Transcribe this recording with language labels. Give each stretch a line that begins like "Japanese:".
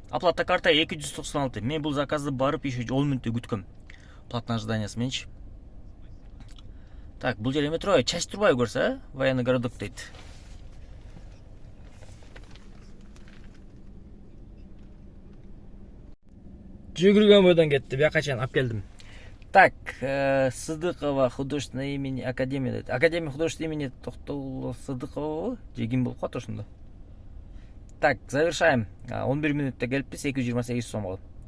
Russian: Оплата карта
Kyrgyz: 296. Мен бул заказды барып еще 10 мүнөттө күткөм. Платный ожиданиясы менчи. Так, бул жер эме турбайбы? Чач турбайбы көрсө, военный городок дейт. Жүгүргөн бойдон кетти, бияка чейин алып келдим. Так, Сыдыкова
Russian: художественное имени Академия
Kyrgyz: дейт.
Russian: Академия художественного имени
Kyrgyz: Токтогул Сыдыкова же ким болуп калат ошондо.
Russian: Так, завершаем.
Kyrgyz: 11 мүнөттө келиппиз, 228 сомго.